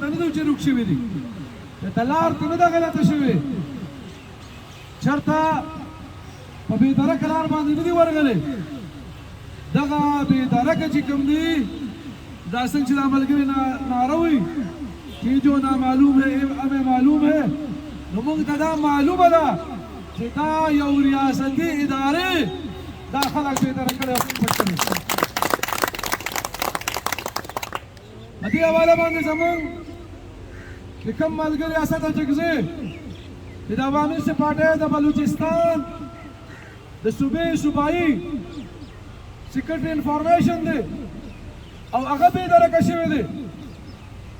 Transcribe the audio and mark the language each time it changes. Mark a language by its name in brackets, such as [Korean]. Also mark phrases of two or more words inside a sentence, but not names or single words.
[Pashto] نه دي چې روک شوي دي چېرته لار ته نه ده غلطه شوې چېرته په بېدرکه لار باندې نه دي ورغلې دغه بېدرکه چې کوم دي دا څنګه چې دا ملګري ناره وایي چې [Urdu] جو نامعلوم ہے ہمیں معلوم ہے [Pashto] نو موږ ته دا معلومه ده چې دا یو ریاستي ادارې دا خلک بېدره کړی پټوي په دې حواله باندې زموږ د کوم ملګري اسد اچکزي چې د عوامي پارټۍ د بلوچستان د صوبې صوبایي سیکرټري انفارمیشن دی او هغه بېدرکه شوی دی